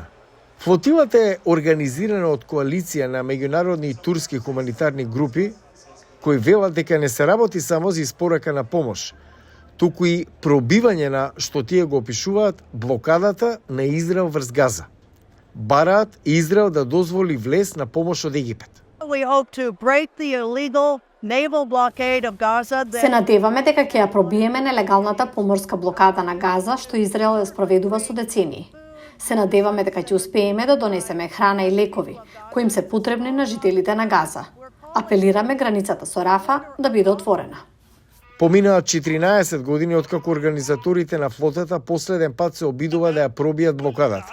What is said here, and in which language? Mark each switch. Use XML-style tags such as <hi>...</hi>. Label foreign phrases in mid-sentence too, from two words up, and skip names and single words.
<mk>Флотилата е организирана од коалиција на меѓународни и турски хуманитарни групи кои велат дека не се работи само за испорака на помош, туку и пробивање на, што тие го опишуваат, блокадата на Израел врз Газа. Бараат Израел да дозволи влез на помош од Египет.</mk> <en>We hope to break the illegal naval blockade of Gaza.</en> <mk>Се надеваме дека ќе ја пробиеме нелегалната поморска блокада на Газа што Израел ја спроведува со децении. Се надеваме дека ќе успееме да донесеме храна и лекови кои им се потребни на жителите на Газа. Апелираме границата со Рафа да биде отворена. Поминаат 14 години откако организаторите на флотата последен пат се обидува да ја пробијат блокадата.</mk>